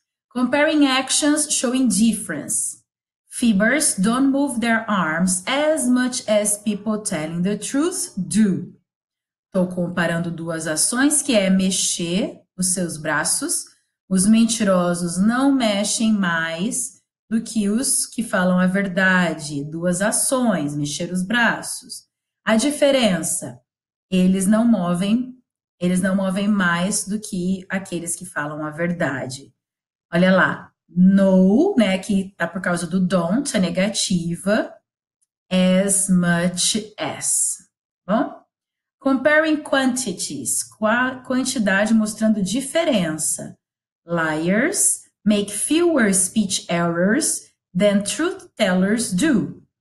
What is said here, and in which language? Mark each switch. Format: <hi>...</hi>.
<en>Comparing actions showing difference. Fibbers don't move their arms as much as people telling the truth do.</en> <pt>Estou comparando duas ações, que é mexer os seus braços. Os mentirosos não mexem mais do que os que falam a verdade. Duas ações, mexer os braços. A diferença, eles não movem mais do que aqueles que falam a verdade. Olha lá. No, né, que tá por causa do don't, a negativa,</pt> <en>as much as,</en> <pt>bom?</pt> <en>Comparing quantities,</en> <pt>quantidade mostrando diferença.</pt> <en>liars make fewer speech errors than truth tellers do.</en>